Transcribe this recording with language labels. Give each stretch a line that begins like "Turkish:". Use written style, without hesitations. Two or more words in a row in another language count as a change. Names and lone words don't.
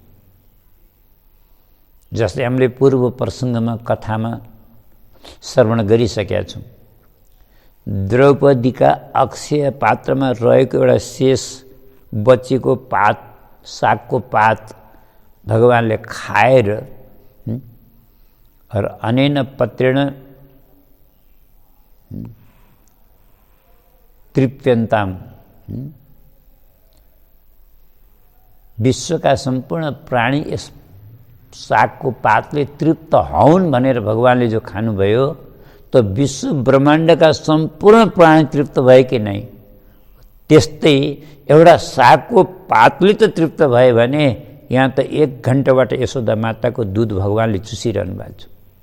Nepali: जस्तै हामीले पूर्व प्रसङ्गमा कथामा श्रवण गरिसकेका छौँ। द्रौपदीका अक्षय पात्रमा रहेको एउटा शेष बचेको पात, सागको पात भगवानले खाएर
Sanskrit: र अनेन पत्रेण तृप्यन्ताम,
Nepali: विश्वका सम्पूर्ण प्राणी यस सागको पातले तृप्त हौन् भनेर भगवानले जो खानुभयो त विश्व ब्रह्माण्डका सम्पूर्ण प्राणी तृप्त भए कि नै? त्यस्तै एउटा सागको पातले त तृप्त भयो भने यहाँ त 1 घन्टाबाट यशोदा माताको दुध भगवानले चुसिरहनु भएको छ।